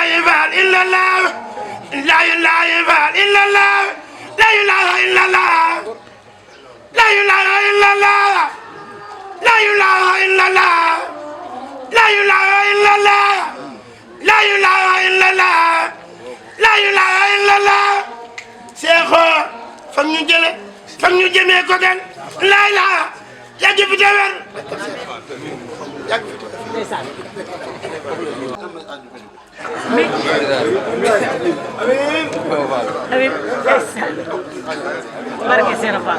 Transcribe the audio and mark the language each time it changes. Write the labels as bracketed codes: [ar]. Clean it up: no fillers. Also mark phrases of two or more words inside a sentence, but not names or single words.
[ar] يفعل إلا الله لا إله إلا الله لا إله إلا الله لا إله إلا الله لا إله إلا الله لا إله إلا الله لا إله إلا الله لا إله إلا الله [wo] Seexo fan ñu jële fan ñu jëmee ko gan la ilaha yàgg fi te wér Habib barke Serigne Fall